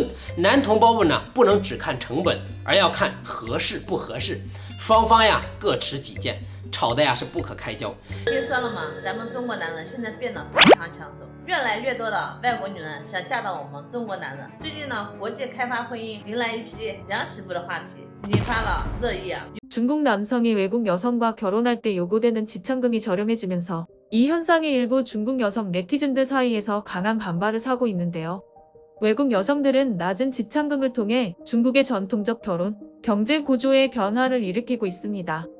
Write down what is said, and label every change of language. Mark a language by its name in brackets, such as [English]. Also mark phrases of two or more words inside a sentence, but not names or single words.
[Chinese] 男同胞们不能只看成本，而要看合适不合适，双方各持己见，吵的是不可开交。听说了吗？咱们中国男人现在变得非常抢手，越来越多的外国女人想嫁到我们中国男人。最近呢，国际开发婚姻迎来一批养媳妇的话题，引发了热议啊。 [Korean] 중국 남성이 외국 여성과 결혼할 때 요구되는 지참금이 저렴해지면서 이 현상이 일부 중국 여성 네티즌들 사이에서 강한 반발을 사고 있는데요. 외국 여성들은 낮은 지참금을 통해 중국의 전통적 결혼, 경제 구조의 변화를 일으키고 있습니다.